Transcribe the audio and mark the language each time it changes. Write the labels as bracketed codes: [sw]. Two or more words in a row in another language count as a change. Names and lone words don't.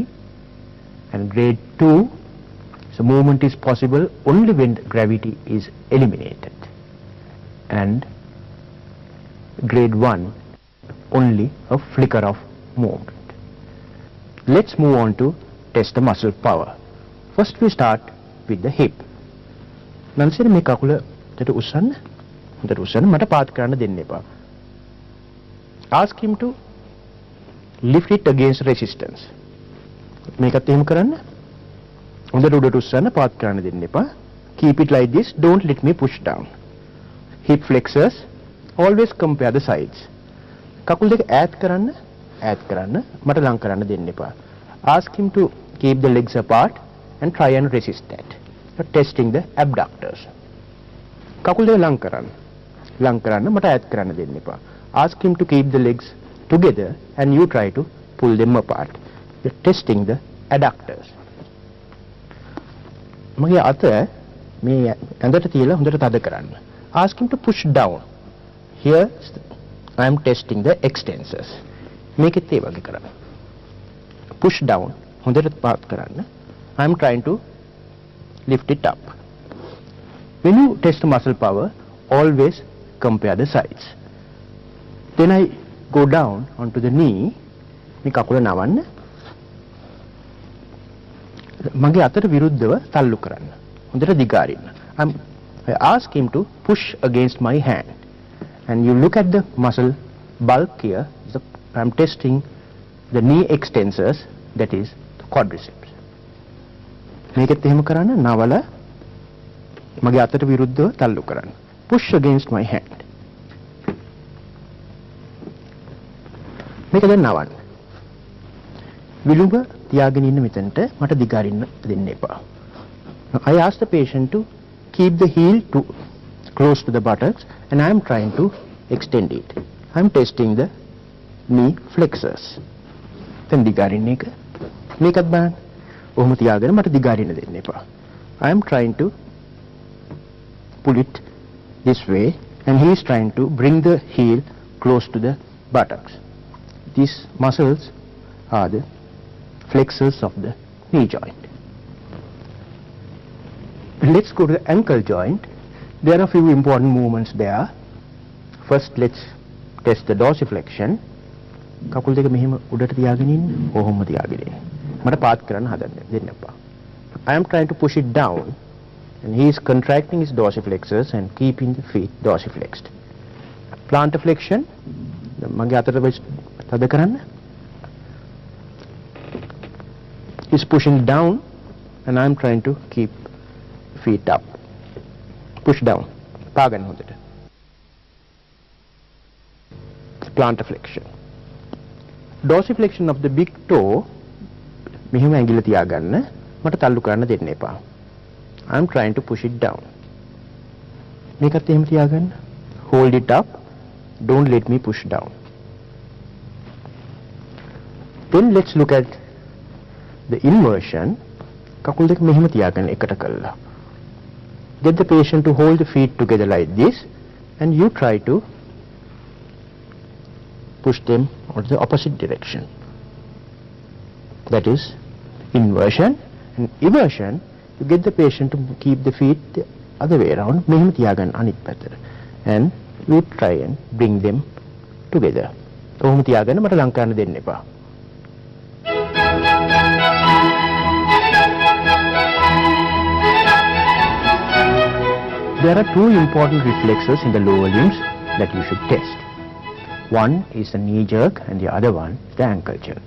[en] And grade 2, so movement is possible only when gravity is eliminated. And grade 1, only a flicker of movement. Let's move on to test the muscle power. First we start with the hip. [si] Nansir මේ කකුල උඩට උස්සන්න. උඩට උස්සන්න මට පාත් කරන්න දෙන්න එපා. [en] Ask him to lift it against resistance. [si] මේකත් එහෙම කරන්න. හොඳට උඩට උස්සන්න පාත් කරන්න දෙන්න එපා. [en] Keep it like this, don't let me push down. Hip flexors, always compare the sides. [si] කකුල් දෙක ඈත් කරන්න මට ලං කරන්න දෙන්න එපා. [en] Ask him to keep the legs apart and try and resist that. You're testing the abductors. [si] කකුල් දෙක ලං කරන්න මට ඈත් කරන්න දෙන්න එපා. [en] Ask him to keep the legs together and you try to pull them apart. You're testing the adductors. [si] මගේ අත මේ ඇඟට තියලා හොඳට තද කරන්න. [en] Ask him to push down. Here I am testing the extensors. [si] මේකෙත් ඒ වගේ කරන්න. [en] Push down. [si] හොඳට පාත් කරන්න. [en] I am trying to lift it up. When you test muscle power, always compare the sides. Then I go down onto the knee. [si] මේ කකුල නවන්න. මගේ අතට විරුද්ධව තල්ලු කරන්න. හොඳට දිගාරින්න. [en] I ask him to push against my hand. And you look at the muscle bulk here. I am testing the knee extensors, that is the quadriceps. [si] මේකත් එහෙම කරන්න නවල මගේ අතට විරුද්ධව තල්ලු කරන්න. [en] Push against my hand. [si] මේක දැන් නවන්න. විලුඹ තියාගෙන ඉන්න මෙතනට මට දිගාරින්න දෙන්න එපා. [en] I ask the patient to keep the heel to close to the buttocks and I am trying to extend it. I am testing the knee flexors. [si] දැන් දිගාරින්න එක. මේකත් බලන්න. ඔහොම තියාගෙන මට දිගාරින්න දෙන්න එපා. [en] I am trying to pull it this way and he is trying to bring the heel close to the buttocks. These muscles are the flexors of the knee joint. Let's go to the ankle joint. There are a few important movements there. First, let's test the dorsiflexion. [si] කකුල් දෙක මෙහෙම උඩට තියාගෙන ඉන්න කොහොමද තියාගෙන ඉන්නේ මට පාත් කරන්න හදන්න දෙන්න එපා. [en] I am trying to push it down and he is contracting his dorsiflexors and keeping the feet dorsiflexed. Plantar flexion [si] මගේ අතට තද කරන්න. [en] He is pushing down and I am trying to keep feet up. Push down. [si] පාගන්න හොඳට. [en] Plantar flexion. Dorsiflexion of the big toe [si] මෙහෙම ඇඟිල්ල තියාගන්න මට තල්ලු කරන්න දෙන්න එපා. [en] I am trying to push it down. [si] මේකත් එහෙම තියාගන්න. [en] Hold it up. Don't let me push down. Then let's look at the inversion. [si] කකුල් දෙක මෙහෙම තියාගන්න එකට කළා. [en] Get the patient to hold the feet together like this and you try to push them in the opposite direction. That is inversion. And eversion, you get the patient to keep the feet the other way around. [si] මෙහෙම තියාගන්න අනිත් පැත්තට. [en] And we try and bring them together. [si] කොහොම තියාගන්න මට ලං කරන්න දෙන්න එපා. [en] There are two important reflexes in the lower limbs that you should test. One is the knee jerk and the other one the ankle jerk.